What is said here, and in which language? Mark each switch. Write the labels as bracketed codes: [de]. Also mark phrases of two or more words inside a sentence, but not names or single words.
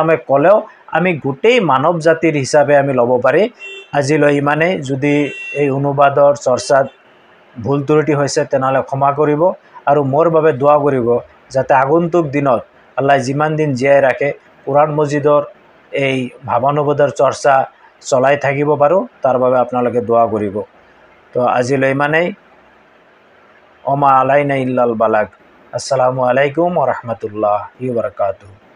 [as] সাল্লামে ক'লেও আমি গোটেই মানৱ জাতিৰ হিচাপে আমি ল'ব পাৰি আজিলৈ ইমানে যদি এই অনুবাদৰ চৰ্চাত ভুল ত্ৰুটি হৈছে তেনেহলে ক্ষমা কৰিব আৰু মোৰ বাবে দোয়া কৰিব যাতে আগন্তুক দিনত আল্লাহ যিমান দিন জীয়াই ৰাখে কুৰান মজিদৰ এই ভাৱানুবাদৰ চৰ্চা চলাই থাকিব পাৰোঁ, তাৰ বাবে আপোনালোকে দোৱা কৰিব। তো আজিলৈ ইমানেই। [ar] وما علينا إلا البلاغ. السلام عليكم ورحمة الله وبركاته.